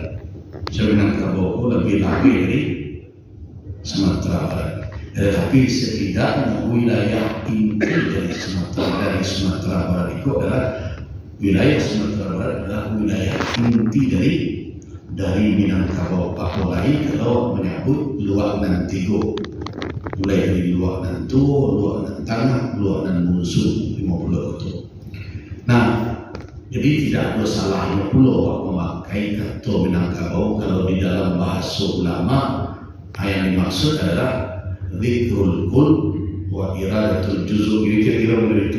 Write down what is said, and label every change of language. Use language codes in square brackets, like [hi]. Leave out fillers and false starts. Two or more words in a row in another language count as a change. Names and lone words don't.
[id] Minangkabau lebih dari Sumatera Barat. Tetapi setidaknya wilayah inti dari Sumatera Barat itu adalah wilayah Sumatera Barat adalah wilayah inti dari Minangkabau. Apalagi kalau menyebut Luak Nan Tigo, mulai dari Luak Nan Tua, Luak Nan Tengah, Luak Nan Musuh 50 itu. Nah, jadi tidak ada salahnya pula memakai kata Minangkabau kalau di dalam bahasa ulama yang dimaksud adalah [ar] ذكر الكل وإرادة الجزء. [id] Kira-kira begitu.